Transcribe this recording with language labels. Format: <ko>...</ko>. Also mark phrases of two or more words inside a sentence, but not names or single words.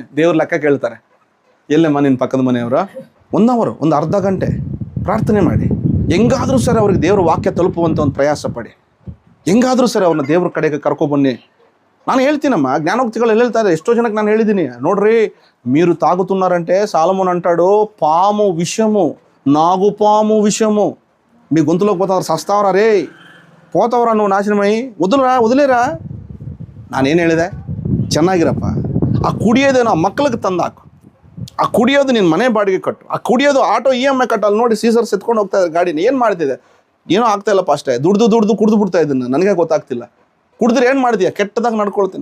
<kn>ದೇವ್ರ ಲೆಕ್ಕ ಕೇಳ್ತಾರೆ. ಎಲ್ಲಮ್ಮ ನಿನ್ನ ಪಕ್ಕದ ಮನೆಯವರ 1 ಅವರ್, ಒಂದು ಅರ್ಧ ಗಂಟೆ ಪ್ರಾರ್ಥನೆ ಮಾಡಿ. ಹೆಂಗಾದರೂ ಸರಿ ಅವ್ರಿಗೆ ದೇವ್ರ ವಾಕ್ಯ ತಲುಪುವಂಥ ಒಂದು ಪ್ರಯಾಸ ಪಡಿ. ಹೆಂಗಾದರೂ ಸರಿ ಅವ್ರನ್ನ ದೇವ್ರ ಕಡೆಗೆ ಕರ್ಕೊಬನ್ನಿ. ನಾನು ಹೇಳ್ತೀನಮ್ಮ, జ్ఞానోక్తిಗಳು ಹೇಳ್ತಾರೆ, ఎಷ್ಟో ಜನಕ್ಕೆ ನಾನು ಹೇಳಿದ್ದೀನಿ. ನೋಡ್ರಿ,</kn> <te>మీరు తాగుతున్నారంటే సాలమోన్ అంటాడు, పాము విషము, నాగుపాము విషము మీ గొంతులోకి పోతారు, సస్తావరా రే, పోతావరా నువ్వు నాశనమై, వదిలేరా.</te> <kn>ನಾನೇನು ಹೇಳಿದೆ? ಚೆನ್ನಾಗಿರಪ್ಪ. ಆ ಕುಡಿಯೋದೇನೋ ಆ ಮಕ್ಕಳಿಗೆ ತಂದಾಕು, ಆ ಕುಡಿಯೋದು ನಿನ್ನ ಮನೆ ಬಾಡಿಗೆ ಕಟ್ಟು, ಆ ಕುಡಿಯೋದು ಆಟೋ EMI ಕಟ್ಟಲ್ಲಿ. ನೋಡಿ ಸೀಸರ್ಸ್ ಎತ್ಕೊಂಡು ಹೋಗ್ತಾ ಇದ್ದಾರೆ ಗಾಡಿನ. ಏನು ಮಾಡ್ತಿದೆ? ಏನೋ ಆಗ್ತಾ ಇಲ್ಲಪ್ಪ ಅಷ್ಟೇ. ದುಡ್ದು ಕುಡ್ದು ಬಿಡ್ತಾ ಇದ್ದೀನಿ, ನನಗೆ ಗೊತ್ತಾಗ್ತಿಲ್ಲ. ಕುಡಿದ್ರೆ ಏನು ಮಾಡಿದ್ಯಾ? ಕೆಟ್ಟದಾಗ ನಡ್ಕೊಳ್ತೀನಿ.</kn>